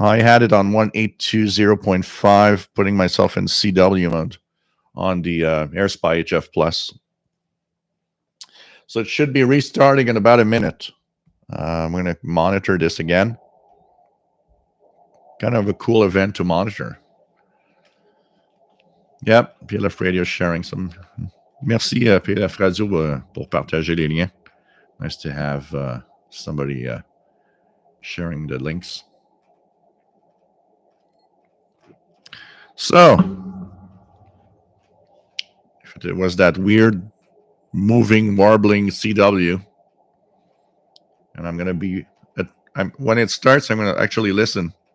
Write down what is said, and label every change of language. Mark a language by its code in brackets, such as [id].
[en] I had it on 1820.5, putting myself in CW mode on the AirSpy HF Plus. So it should be restarting in about a minute. I'm going to monitor this again. Kind of a cool event to monitor. Yep, PLF Radio sharing some. [fr] Merci PLF Radio pour partager les liens. [en] Nice to have somebody sharing the links. So, if it was that weird moving, warbling CW, and I'm going to be, when it starts, I'm going to actually listen.